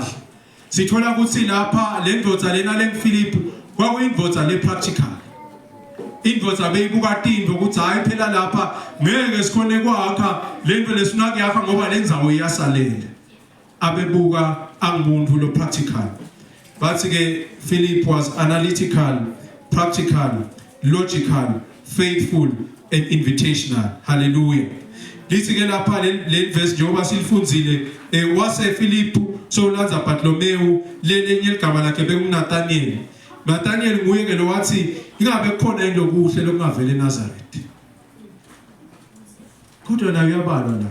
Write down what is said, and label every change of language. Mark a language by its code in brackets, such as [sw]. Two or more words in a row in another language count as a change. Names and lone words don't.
[ss] Sithola ukuthi lapha le ndvodza lena lenguPhilip kwakuyindvodza le practical. Indvodza beyibuka tinto ukuthi hayi phela lapha ngeke sikhone kwakha lento lesifuna kuyakha ngoba lendzawo iyasalela. abebuka angumuntu lo practical. Bathi ke [en] Philip was analytical, practical, logical, faithful and invitational. [ss] Hallelujah. Lithi ke lapha le verse njengoba silifunzile wase Philip so lanza Bartholomew lenye igama lakhe bekunGnathaniel. Nathaniel nguye ke lo wathi ingabe khona into okuhle lokungavela eNazareth. Kodwa nayo yabalwa la.